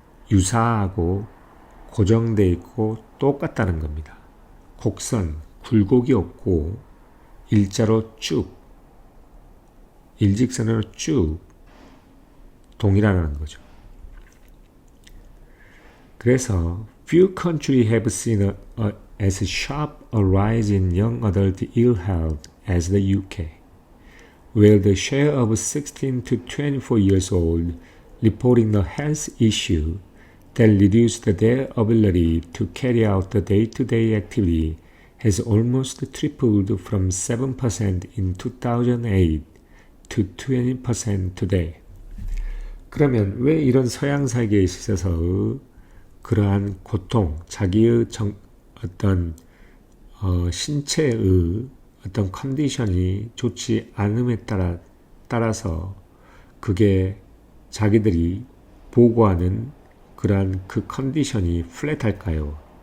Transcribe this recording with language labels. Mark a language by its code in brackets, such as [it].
[ko] 유사하고 고정되어 있고 똑같다는 겁니다. 곡선, 굴곡이 없고 일자로 쭉, 일직선으로 쭉 동일하다는 거죠. 그래서 [en] few countries have seen as sharp a rise in young adult ill health as the UK, where the share of 16 to 24 years old reporting a health issue that reduced their ability to carry out the day-to-day activity has almost tripled from 7% in 2008 to 20% today. [ko] 그러면 왜 이런 서양 세계에 있어서 그러한 고통, 자기의 어떤 신체의 어떤 컨디션이 좋지 않음에 따라서 그게 자기들이 보고하는 그러한 그 컨디션이 플랫할까요?